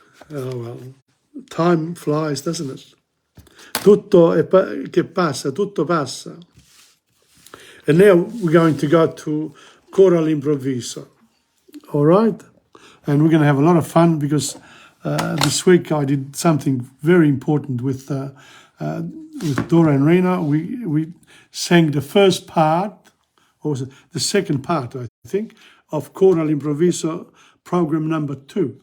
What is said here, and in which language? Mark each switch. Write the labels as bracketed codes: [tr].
[en] Oh well, time flies, doesn't it? [it] Tutto che passa, tutto passa. [en] And now we're going to go to Coro all'improvviso, all right? And we're going to have a lot of fun because this week I did something very important with Dora and Rena. We sang the first part, or was it the second part, I think, of Coro all'improvviso program number 2.